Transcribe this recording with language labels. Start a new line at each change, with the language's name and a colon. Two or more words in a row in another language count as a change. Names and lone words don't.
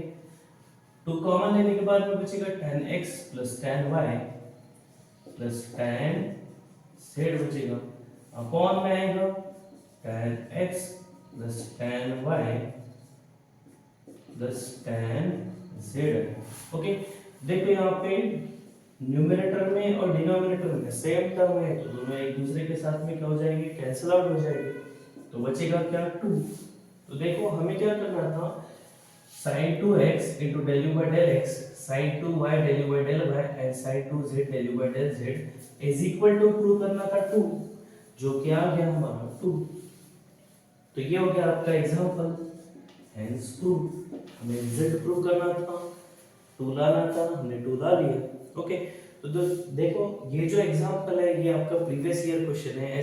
Hindi: 2 कॉमन लेने के बाद में बचेगा
English: tan x plus tan y plus tan z
Hindi: बचेगा, अपॉन में आएगा
English: tan x plus tan y plus tan z.
Hindi: ओके, देखो यहाँ पे न्यूमरेटर में और डिनोमिनेटर में
English: same term
Hindi: है, तो दोनों एक दूसरे के साथ में क्या हो जाएंगे,
English: cancel out
Hindi: हो जाएंगे, तो बचेगा क्या 2। तो देखो हमें क्या करना था,
English: sin 2x into del u by del x, sin 2y del u by del y and sin 2z del u by del z is equal to प्रूव
Hindi: करना था
English: 2,
Hindi: जो कि आ गया हमारा
English: 2।
Hindi: तो ये हो गया आपका
English: example hence prove,
Hindi: हमें
English: result prove
Hindi: करना था, टू लाना था, हमने टू ला लिया। ओके, तो देखो ये जो एग्जांपल है ये आपका
English: previous year question
Hindi: है।